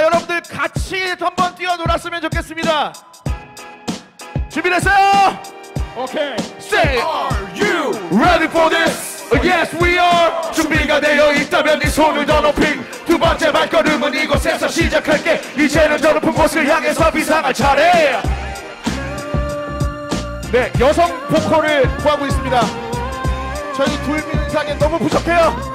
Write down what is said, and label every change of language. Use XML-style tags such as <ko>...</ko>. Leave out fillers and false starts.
<ko>여러분들 같이 한번 뛰어놀았으면 좋겠습니다. 준비됐어요? 오케이</ko> <en>Say, are you ready for this? Yes, we are.</en> <ko>준비가 되어 있다면 네 손을 더 높이. 두 번째 발걸음은 이곳에서 시작할게. 이제는 저 높은 곳을 향해서 비상할 차례. 네, 여성 보컬을 구하고 있습니다. 저희 둘 이상엔 너무 부족해요.</ko>